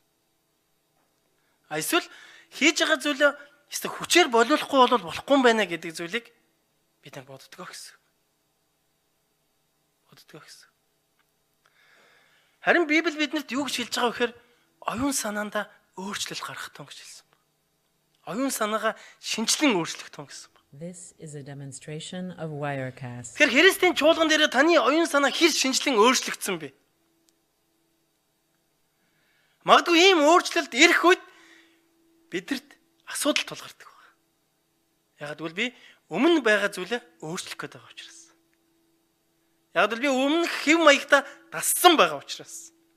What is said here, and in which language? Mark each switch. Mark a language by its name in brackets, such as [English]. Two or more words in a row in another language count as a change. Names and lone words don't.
[Mongolian] Эсвэл хийж байгаа зүйлээ эсвэл хүчээр болиулахгүй бол болохгүй юм байна гэдэг зүйлийг бид нар боддгоо гэсэн. Боддгоо гэсэн. Харин Библи биднэрт юу гэж хэлж байгаа вэ гэхээр оюун санаандаа өөрчлөлт гарах тун гэж хэлсэн байна. Оюун санаагаа шинжлэн өөрчлөх тун гэсэн байна. [English] This is a demonstration of Wirecast. [Mongolian] Тэгэхээр Христийн чуулган дээр таны оюун санаа хэр шинжлэн өөрчлөгдсөн бэ? Магадгүй ийм өөрчлөлт ирэх үед бидэрт асуудал тулгардаг байна. Яг гэвэл би өмнө байгаа зүйлээ өөрчлөх гээд байгаа учраас. Яг л би өмнөх хэв маягта дассан байгаа учраас.